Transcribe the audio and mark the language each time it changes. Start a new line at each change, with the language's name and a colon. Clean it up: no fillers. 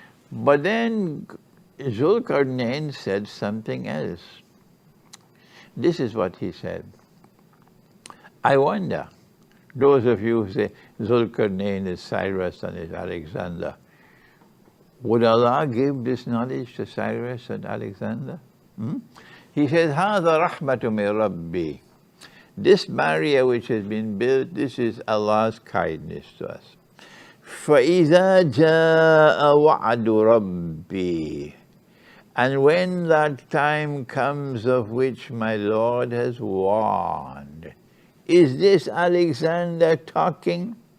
English: But then Dhul Qarnayn said something else. This is what he said. I wonder, those of you who say Dhul Qarnayn is Cyrus and is Alexander, would Allah give this knowledge to Cyrus and Alexander? He says,
Arabic: هَذَا رَحْمَةٌ مِنْ رَبِّي.
English: This barrier which has been built, this is Allah's kindness to us.
Arabic: فَإِذَا جَاءَ وَعْدُ رَبِّي.
English: And when that time comes of which my Lord has warned, is this Alexander talking?